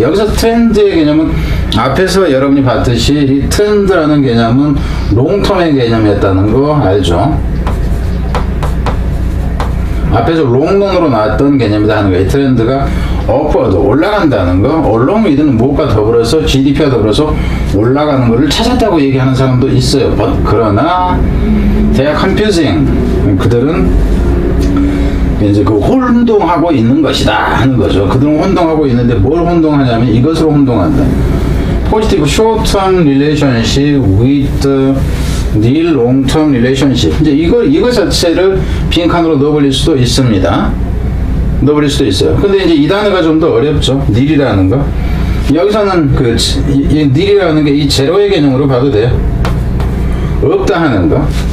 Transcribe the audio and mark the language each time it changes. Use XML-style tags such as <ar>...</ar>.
<ko>여기서 트렌드의 개념은 앞에서 여러분이 봤듯이 이 트렌드라는 개념은 롱텀의 개념이었다는 거 알죠? 앞에서 롱런으로 나왔던 개념이다 하는 거예요. 트렌드가 upward 올라간다는 거, along with는 무엇과 더불어서 GDP와 더불어서 올라가는 것을 찾았다고 얘기하는 사람도 있어요. 그러나</ko> <en>they are confusing.</en> <ko>그들은 이제 그 혼동하고 있는 것이다 하는 거죠. 그들은 혼동하고 있는데 뭘 혼동하냐면 이것으로 혼동한다.</ko> <en>Positive short-term relationship with the long-term relationship.</en> <ko>이제 이거 자체를 빈칸으로 넣어버릴 수도 있습니다. 넣어버릴 수도 있어요. 근데 이제 이 단어가 좀 더 어렵죠. 닐이라는 거. 여기서는 이 닐이라는 게 이 제로의 개념으로 봐도 돼요. 없다 하는 거.</ko>